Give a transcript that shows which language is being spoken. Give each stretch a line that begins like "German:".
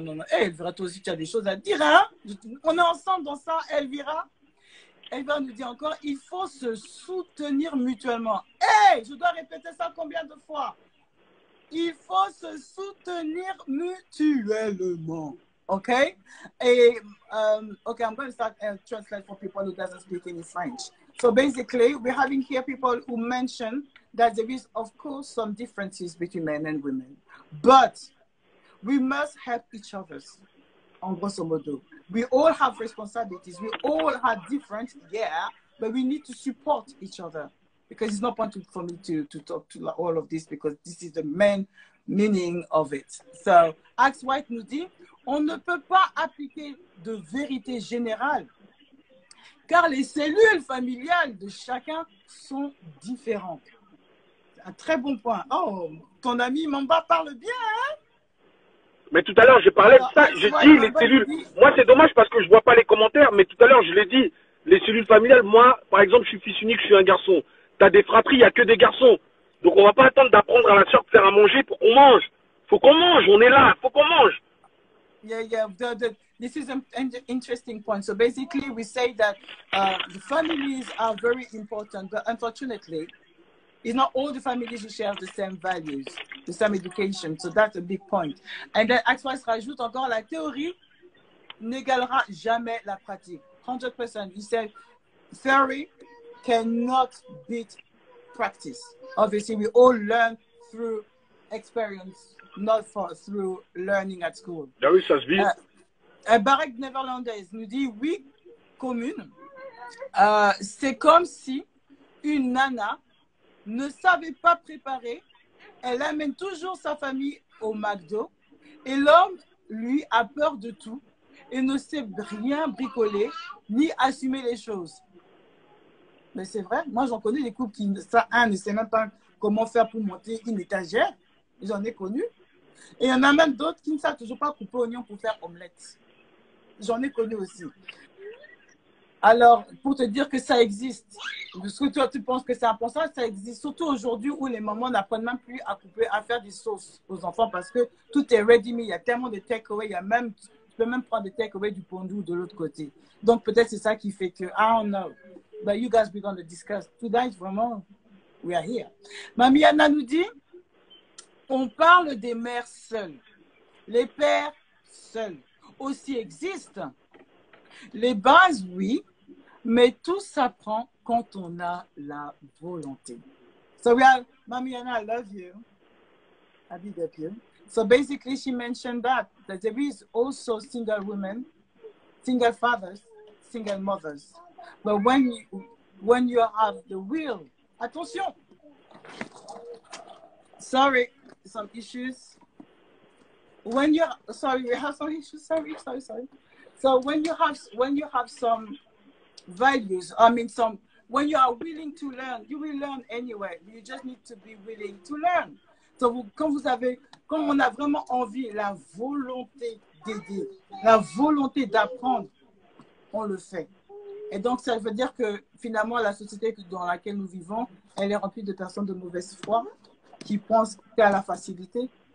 French: Elvira, toi aussi, tu as des choses à dire, hein? On est ensemble dans ça, Elvira. Elvira nous dit encore, il faut se soutenir mutuellement. Je dois répéter ça combien de fois? Il faut se soutenir mutuellement. Okay?
English: Okay, I'm going to start translate for people who doesn't speak any French. So basically, we're having here people who mention that there is, of course, some differences between men and women. But we must help each other,
French: en grosso modo.
English: We all have responsibilities. We all have different, yeah, but we need to support each other. Because it's not point for me to talk to all of this, because this is the main meaning of it. So,
French: Axe White nous dit, on ne peut pas appliquer de vérité générale, car les cellules familiales de chacun sont différentes. Un très bon point. Oh, ton ami Mamba parle bien, hein? Mais tout à l'heure, j'ai parlé de ça. J'ai dit les cellules. Moi, c'est dommage parce que je vois pas les commentaires, mais tout à l'heure, je l'ai dit. Les cellules familiales, moi, par exemple, je suis fils unique, je suis un garçon. Tu as des fratries, il n'y a que des garçons. Donc, on va pas attendre d'apprendre à la sœur de faire à manger pour qu'on mange. Faut qu'on mange, on est là, faut qu'on mange.
English: Yeah. This is an interesting point. So basically, we say that the families are very important, but unfortunately, it's not all the families who share the same values, the same education. So that's a big point. And then
French: Axwise rajoute encore, la théorie n'égalera jamais la pratique.
English: 100%. He said, theory cannot beat practice. Obviously, we all learn through experience, not through learning at school.
French: Ah oui, ça se vit. Barek Néerlandaise nous dit, oui, commune, c'est comme si une nana ne savait pas préparer, elle amène toujours sa famille au McDo et l'homme, lui, a peur de tout et ne sait rien bricoler ni assumer les choses. Mais c'est vrai, moi j'en connais des couples qui ne sait même pas comment faire pour monter une étagère, j'en ai connu. Et il y en a même d'autres qui ne savent toujours pas couper oignon pour faire omelette. J'en ai connu aussi. Alors, pour te dire que ça existe, parce que toi, tu penses que c'est impensable, ça existe. Surtout aujourd'hui où les mamans n'apprennent même plus à couper, à faire des sauces aux enfants parce que tout est ready-made. Il y a tellement de take-away. Il y a même, tu peux même prendre des take-away du pondou de l'autre côté. Donc, peut-être c'est ça qui fait que,
English: I don't know. But you guys, we're going to discuss. Tonight, vraiment, we are here.
French: Mamie Anna nous dit, on parle des mères seules. Les pères seuls aussi existent. Les bases, oui. Mais tout s'apprend quand on a la volonté.
English: So we are, Mami Anna, I love you. I big up you. So basically she mentioned that there is also single women, single fathers, single mothers. But when you have the will, attention. Sorry, some issues. When you sorry, we have some issues. Sorry. So when you have some values, when you are willing to learn, you will learn anyway. You just need to be willing to learn.
French: So quand on a vraiment envie, la volonté d'aider, la volonté d'apprendre, on le fait. Et donc ça veut dire que finalement la société dans laquelle nous vivons, elle est remplie de personnes de mauvaise foi qui pensent qu'à la facilité.